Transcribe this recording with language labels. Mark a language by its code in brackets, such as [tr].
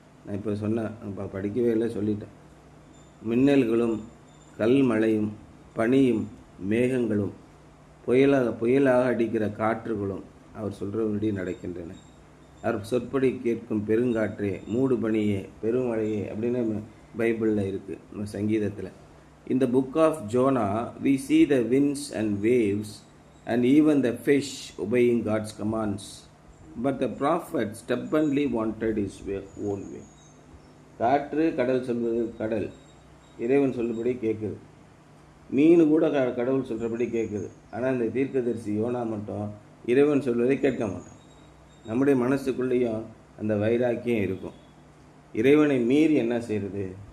[ta] நான் இப்போ சொன்னேன், இப்போ படிக்கவே இல்லை, சொல்லிட்டேன். மின்னல்களும் கல்மழையும் பனியும் மேகங்களும் புயலாக அடிக்கிற காற்றுகளும் அவர் சொல்கிறபடி நடக்கின்றன. அவர் சொற்படி கேட்கும் பெருங்காற்றே, மூடு பனியே, பெருமழையே அப்படின்னு பைபிளில் இருக்குது, சங்கீதத்தில். [en] In the book of Jonah, we see the winds and waves and even the fish obeying God's commands. But the prophet stubbornly wanted his own way. [ta] காற்று, கடல் சொல்வது கடல் இறைவன் சொல்லுபடி கேட்குது. மீன் கூட கடவுள் சொல்கிறபடி கேட்குது. ஆனால் இந்த தீர்க்கதரிசி யோனா மட்டும் இறைவன் சொல்வதை கேட்க மாட்டான். நம்முடைய மனசுக்குள்ளேயும் அந்த வைராக்கியம் இருக்கும். இறைவனை மீறி என்ன செய்கிறது?